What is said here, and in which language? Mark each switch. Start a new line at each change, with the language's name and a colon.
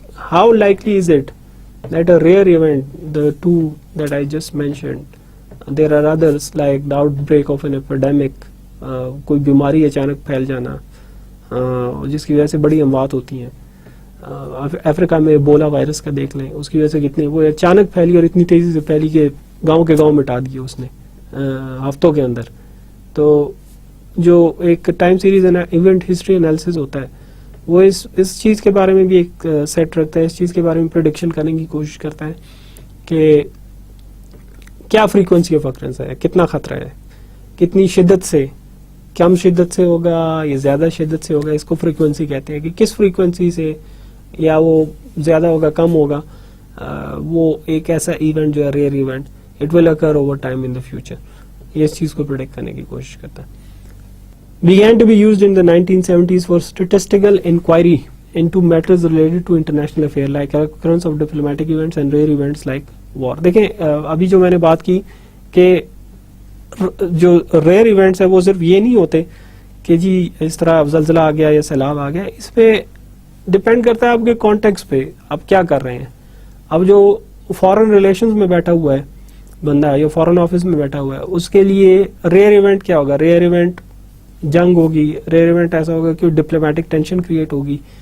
English: How likely is it that a rare event, the two that I just mentioned, there are others like the outbreak of an epidemic,
Urdu: کوئی بیماری اچانک پھیل جانا جس کی وجہ سے بڑی اموات ہوتی ہیں. افریقہ میں ایبولا وائرس کا دیکھ لیں, اس کی وجہ سے کتنے وہ اچانک پھیلی اور اتنی تیزی سے پھیلی کہ گاؤں کے گاؤں مٹا دیے اس نے ہفتوں کے اندر. تو جو ایک time series event history analysis ہوتا ہے وہ اس چیز کے بارے میں بھی ایک سیٹ رکھتا ہے, اس چیز کے بارے میں پریڈکشن کرنے کی کوشش کرتا ہے کہ کیا فریکوینسی آف اکرنس ہے, کتنا خطرہ ہے, کتنی شدت سے, کم شدت سے ہوگا یا زیادہ شدت سے ہوگا, اس کو فریکوینسی کہتے ہیں کہ کس فریکوینسی سے یا وہ زیادہ ہوگا کم ہوگا, وہ ایک ایسا ایونٹ جو ہے rear event,
English: it will occur over time in the future,
Urdu: یہ اس چیز کو پریڈکٹ کرنے کی کوشش کرتا ہے.
English: began to be used in the 1970s for statistical inquiry into matters related to international affairs like occurrence of diplomatic events and rare events like war.
Urdu: دیکھیں ابھی جو میں نے بات کی کہ جو ریئر ایونٹس ہیں وہ صرف یہ نہیں ہوتے کہ جی اس طرح زلزلہ آ گیا یا سیلاب آ گیا. اس پہ ڈپینڈ کرتا ہے آپ کے کانٹیکسٹ پہ آپ کیا کر رہے ہیں. اب جو فارن ریلیشنز میں بیٹھا ہوا ہے بندہ یا فارن آفس میں بیٹھا ہوا ہے, اس کے لیے ریئر ایونٹ کیا ہوگا؟ ریئر ایونٹ جنگ ہوگی, ریئر ایونٹ ایسا ہوگا کہ ڈپلومیٹک ٹینشن کریٹ ہوگی.